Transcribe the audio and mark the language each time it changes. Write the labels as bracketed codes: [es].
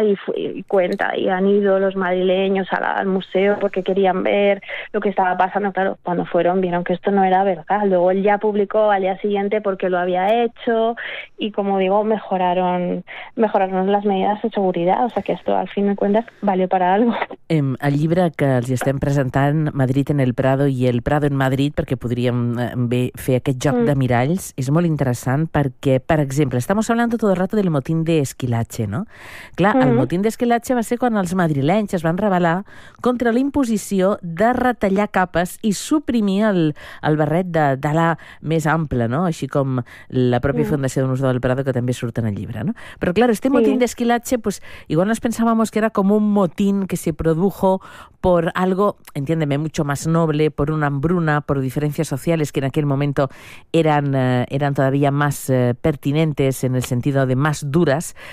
[es] Y cuenta, y han ido los madrileños al museo porque querían ver lo que estaba pasando. Claro, cuando fueron, vieron que esto no era verdad. Luego él ya publicó al día siguiente porque lo había hecho, y como digo, mejoraron las medidas de seguridad, o sea que esto al fin de cuentas valió para algo. [ca] El llibre que els estem presentant, Madrid en el Prado i el Prado en Madrid, perquè podríem bé fer aquest joc de miralls, és molt interessant perquè, per exemple, [es] estamos hablando todo el rato del motín de Esquilache, ¿no? [ca] Clar, el motín de Esquilache va ser quan els madrilenys es van rebel·lar contra la imposició de retallar capes i suprimir el barret d'ala més ample, ¿no? Així com la pròpia recomanació d'un usador del Prado que també surt en el llibre, no? [es] Però, claro, este motín d'esquilache, pues, igual nos pensábamos que era como un motín que se produjo por algo, entiéndeme, mucho más noble, por una hambruna, por diferencias sociales que en aquel momento eran, eran todavía más pertinentes en el sentido de más duras.